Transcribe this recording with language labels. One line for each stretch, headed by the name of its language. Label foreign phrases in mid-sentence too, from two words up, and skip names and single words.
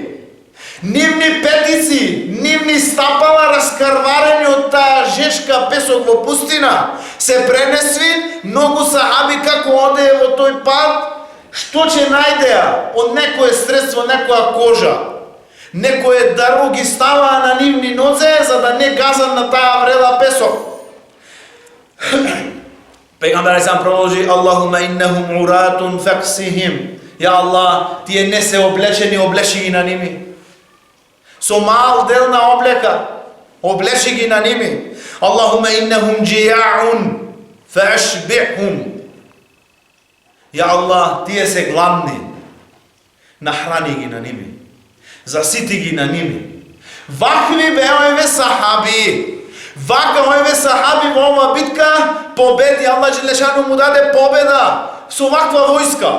Macedonian: Нивни петици, нивни стапала раскарварени од таа жешка песок во пустина, се пренесви, многу сахаби како одее во тој пат, што ќе најдеа од некое средство, некоја кожа, некое дару ги ставаа на нивни нозе, за да не газат на таа врела песок. Пегамбер сам продолжи:
Arabic: اللهم إنهم عراة فاكسهم.
Macedonian: Ја Аллах, тие не се облечени, облечи ги на ними. Со мал дел на облека, облечи ги на ними.
Arabic: اللهم إنهم جياع فأشبعهم.
Macedonian: Ја Аллах, тие се гладни, нахрани ги на ними, засити ги на ними. Вакви беа сахаби. Вака овие сахаби во ова битка победи, Аллах Джелешану му даде победа со ваква војска.